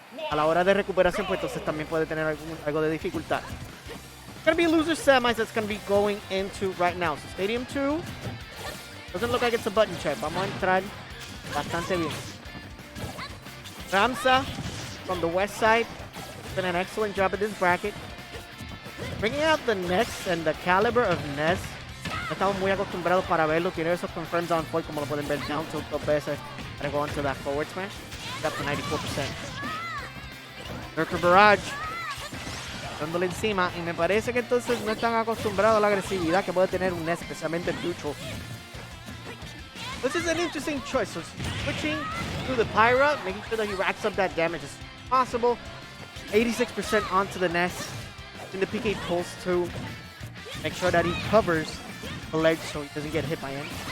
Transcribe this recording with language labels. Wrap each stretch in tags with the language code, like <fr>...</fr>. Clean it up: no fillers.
<es>A la hora de recuperación, pues entonces también puede tener algo de dificultad.</es> <en>It's going to be loser semis that's going to be going into right now. So Stadium 2 doesn't look like it's a button check.</en> <es>Vamos a entrar bastante bien.</es> <en>Ramza from the west side did an excellent job at this bracket. Bringing out the Ness and the caliber of Ness.</en> <es>Estamos muy acostumbrados para verlo. Tiene esos</es> <en>confirms on foil</en> <es>como lo pueden ver</es> <en>down tilt</en> <es>dos veces para</es> <en>go into that forward smash. Up to 94%.</en> <es>Nurture Barrage dándole encima, y me parece que entonces no están acostumbrados a la agresividad que puede tener un Ness, especialmente en neutral.</es> <en>This is an interesting choice. So switching to the Pyra, making sure that he racks up that damage as possible. 86% onto the Ness. In the PK pulse to make sure that he covers the ledge so he doesn't get hit by any.</en>